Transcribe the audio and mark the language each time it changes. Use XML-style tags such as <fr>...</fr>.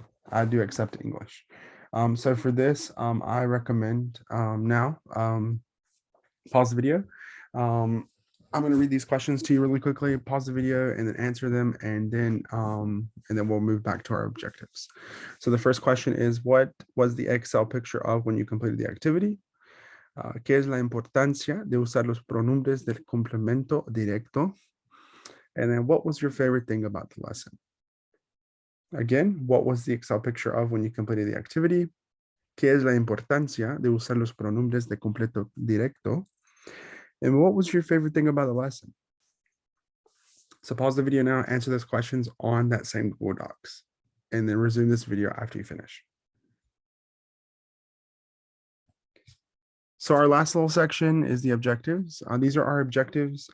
<en>I do accept English. So for this, I recommend now pause the video. I'm going to read these questions to you really quickly, pause the video and then answer them. And then we'll move back to our objectives. So the first question is, what was the Excel picture of when you completed the activity?</en> <es>¿Qué es la importancia de usar los pronombres del complemento directo?</es> <en>And then what was your favorite thing about the lesson? Again, what was the Excel picture of when you completed the activity?</en> <es>¿Qué es la importancia de usar los pronombres de completo directo?</es> <en>And what was your favorite thing about the lesson? So pause the video now, answer those questions on that same Google Docs, and then resume this video after you finish. So our last little section is the objectives. These are our objectives.</en>